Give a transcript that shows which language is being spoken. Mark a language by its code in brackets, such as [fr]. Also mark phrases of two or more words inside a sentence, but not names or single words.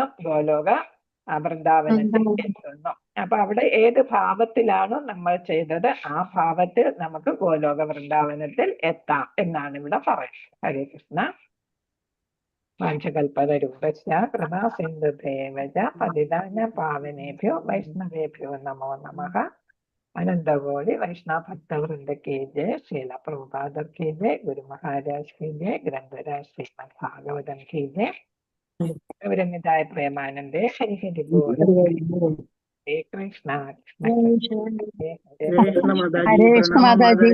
[ml] ഗോലോക വൃന്ദാവനത്തിൽ എത്തുന്നു. അപ്പൊ അവിടെ ഏത് ഭാവത്തിലാണോ നമ്മൾ ചെയ്തത് ആ ഭാവത്തിൽ നമുക്ക് ഗോലോക വൃന്ദാവനത്തിൽ എത്താം എന്നാണ് ഇവിടെ പറയുന്നത്. [sa] ഹരേ കൃഷ്ണ. വാഞ്ചകൽപതരൂപശ്ച കൃപാ സിന്ധുഭേവച പതിതാന പാവനേഭ്യോ വൈഷ്ണവേഭ്യോ നമോ നമഃ. അനന്തകോടി വൈഷ്ണവ ഭക്തവൃന്ദ കി ജയ. ശ്രീല പ്രഭുപാദർ കി ജയ. ഗുരു മഹാരാജ് കി ജയ. ഗ്രന്ഥരാജ് ശ്രീമദ് ഭാഗവതം കി ജയ. ഗൗരനിതായ പ്രേമാനന്ദേ ഹരി ഹരി ബോൾ. ഹരേ കൃഷ്ണ. ഹരേ കൃഷ്ണ മാതാജി.